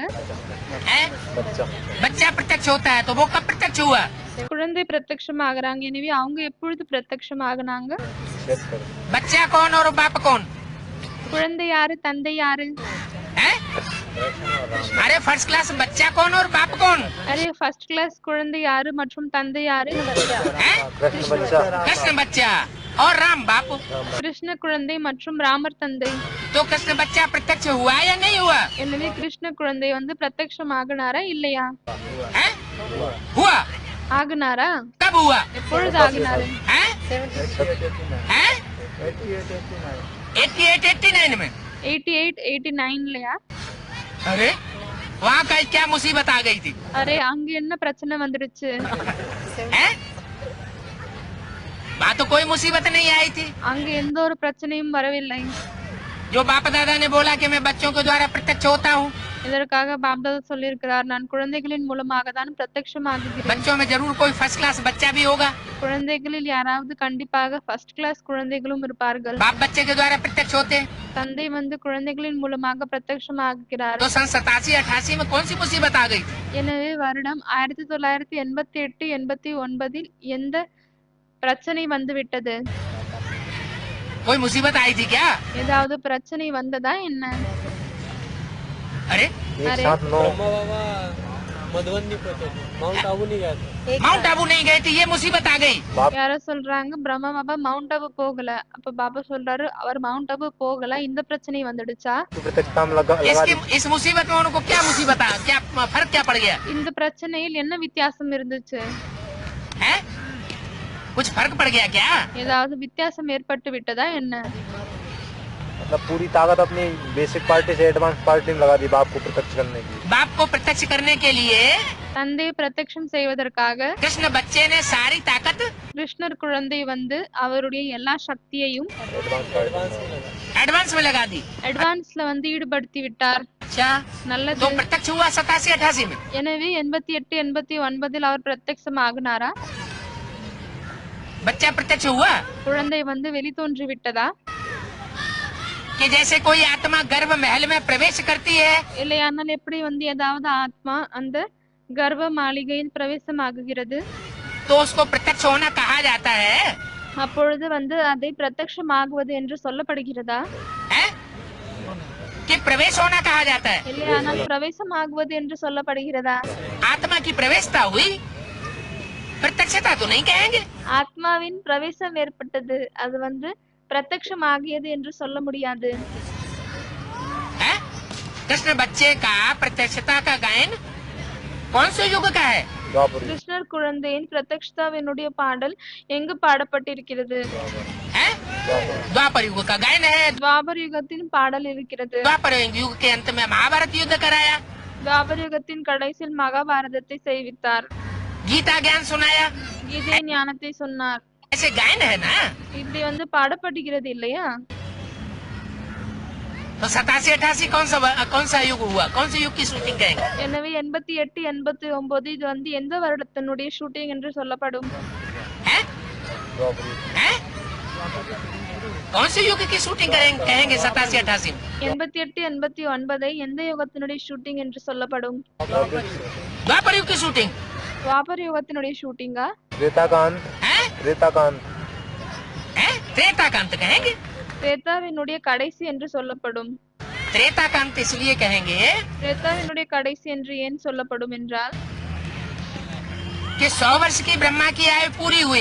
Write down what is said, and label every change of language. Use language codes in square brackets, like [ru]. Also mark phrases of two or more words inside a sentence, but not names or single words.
[hi] हैं? बच्चा बच्चा प्रत्यक्ष होता है तो वो कब प्रत्यक्ष हुआ? [ta] குழந்தை பிரத்யக்ஷமாகறாங்க. எனவே அவங்க எப்பொழுது பிரத்யக்ஷமாகனாங்க? [hi] चेक करो बच्चा कौन और बाप कौन? [ta] குழந்தை யாரு தந்தை யாரு? [hi] हैं? अरे [en] first class [hi] बच्चा कौन और बाप कौन? [ta] அரே [en] first class [ta] குழந்தை யாரு மற்றும் தந்தை யாரு? [hi] हैं? कृष्ण बच्चा कृष्ण बच्चा और राम बाप। [ta] கிருஷ்ண குழந்தை மற்றும் ராமர் தந்தை. [hi] तो कृष्ण बच्चा प्रत्यक्ष हुआ या नहीं हुआ? [ta] எனவே கிருஷ்ண குழந்தை வந்து பிரத்யக்ஷமாகனாரா இல்லையா? [hi] हैं? हुआ। [ta] ஆகுனாரா? [hi] कब हुआ? [ta] எப்பொழுது ஆகுனாரு? [hi] हैं? हैं? 88 89 में। [ta] 88 89லயா? [hi] अरे वहाँ का क्या मुसीबत आ गई थी? [ta] அரே அங்க என்ன பிரச்சனை வந்துடுச்சு? [hi] हैं? वहाँ तो कोई मुसीबत नहीं आई थी। [ta] அங்கு எந்த ஒரு பிரச்சனையும் வரவில்லை. [hi] जो बाप दादा ने बोला कि मैं बच्चों के द्वारा प्रत्यक्ष होता हूँ, [ta] இதற்காக பாப்தாதா சொல்லியிருக்கிறார், நான் குழந்தைகளின் மூலமாக தான் பிரத்யட்சமாகுகிறேன். [hi] बच्चों में जरूर कोई [en] first class [hi] बच्चा भी होगा। [ta] குழந்தைகளில் யாராவது கண்டிப்பாக [en] first class [ta] குழந்தைகளும் இருப்பார்கள். [hi] बाप बच्चे के द्वारा प्रत्यक्ष होते हैं। [ta] தந்தை வந்து குழந்தைகளின் மூலமாக பிரத்யட்சமாகிறார். [hi] तो सन 87-88 में कौन सी मुसीबत आ गई? [ta] எனவே வருடம் 1988-89 எந்த பிரச்சனை வந்து விட்டது? [hi] कोई मुसीबत आई थी क्या? [ta] ஏதாவது பிரச்சனை வந்ததா என்ன? [hi] अरे एक साथ 9 मधुबन नहीं पहुंचे थे, माउंट आबू नहीं गए थे। माउंट आबू नहीं गए थे, ये मुसीबत आ गई। [ta] யாரோ சொல்றாங்க பிரம்மா பாபா மவுண்ட் ஆபு போகல. அப்ப பாபா சொல்றாரு அவர் மவுண்ட் ஆபு போகல, இந்த பிரச்சனை வந்துடுச்சா? [hi] तो प्रत्यक्षता में लगा इस मुसीबत में उनको क्या मुसीबत आ, क्या फर्क क्या पड़ गया [ta] இந்த பிரச்சனையில் என்ன வித்தியாசம் இருந்துச்சு? [hi] है? कुछ फर्क पड़ गया क्या? [ta] ஏதாவது வித்தியாசம் ஏற்பட்டு விட்டதா என்ன? [hi] मतलब पूरी ताकत अपनी [en] basic party [hi] से [en] advance party [hi] में लगा दी बाप को प्रत्यक्ष करने की। बाप को प्रत्यक्ष करने के लिए [ta] தந்தையை பிரத்யட்சம் செய்வதற்காக [hi] कृष्ण बच्चे ने सारी ताकत [ta] கிருஷ்ணர் குழந்தை வந்து அவருடைய எல்லா சக்தியையும் [hi] एडवांस में लगा दी। [ta] அட்வான்ஸ்ல வந்து ஈடுபடுத்தி விட்டார். [hi] अच्छा, [ta] நல்லது. [hi] तो प्रत्यक्ष हुआ 87-88 में। [ta] எனவே 88-89 அவர் பிரத்யட்சம் ஆகினாரா? [hi] बच्चा प्रत्यक्ष हुआ [ta] குழந்தை வந்து வெளித்தோன்றி விட்டதா? [hi] कि जैसे कोई आत्मा गर्भ महल में प्रवेश करती है, [ta] இல்லையானால் எப்படி வந்து ஏதாவது ஆத்மா அந்த கர்ப்ப மாளிகையில் பிரவேசம் ஆகுகிறது, [hi] तो उसको प्रत्यक्ष होना कहा जाता है। [ta] அப்பொழுது வந்து அதை பிரத்யட்சமாகுவது என்று சொல்லப்படுகிறதா? [hi] हैं? कि प्रवेश होना कहा जाता है। [ta] இல்லையானால் பிரவேசம் ஆகுவது என்று சொல்லப்படுகிறதா? [hi] आत्मा की प्रवेशता हुई, प्रत्यक्षता तो नहीं कहेंगे। [ta] ஆத்மாவின் பிரவேசம் ஏற்பட்டது, அது வந்து பிரத்யட்சமாகியது என்று சொல்ல முடியாது. [hi] हैं? कृष्ण बच्चे का प्रत्यक्षता का गायन कौन से युग का है? द्वापर युग। [ta] கிருஷ்ணர் குழந்தையின் பிரத்யக்ஷதாவினுடைய பாடல் எங்கு பாடப்பட்டிருக்கிறது? [hi] हैं? द्वापर युग का गायन है। [ta] துவாபர் யுகத்தின் பாடல் இருக்கிறது. [hi] द्वापर युग के अंत में महाभारत युद्ध कराया, [ta] துவாபர் யுகத்தின் கடைசியில் மகாபாரதத்தை செய்வித்தார், [hi] गीता ज्ञान सुनाया, [ta] கீதை ஞானத்தை சொன்னார். [hi] ऐसे गायन है ना। [ta] இப்படி வந்து பாடப்படுகிறது இல்லையா? [hi] तो 87-88 कौन सा युग हुआ? कौन से युग की शूटिंग कहेंगे? [ta] எனவே 88-89 இது வந்து எந்த வருடத்தினுடைய ஷூட்டிங் என்று சொல்லப்படும்? [hi] हैं? द्वापर युग। हैं? कौन से युग की शूटिंग कहेंगे 87-88 में? [ta] 88-89 எந்த யுகத்தினுடைய ஷூட்டிங் என்று சொல்லப்படும்? [hi] द्वापर युग की शूटिंग। [ta] துவாபர் யுகத்தினுடைய ஷூட்டிங்கா? [hi] त्रेता का अंत। हैं? त्रेता का अंत। हैं? त्रेता का अंत कहेंगे। [ta] திரேதாவினுடைய கடைசி என்று சொல்லப்படும். [hi] त्रेता का अंत इसलिए कहेंगे [ta] திரேதாவினுடைய கடைசி என்று ஏன் சொல்லப்படும் என்றால் [hi] कि 100 वर्ष की ब्रह्मा की आयु पूरी हुई।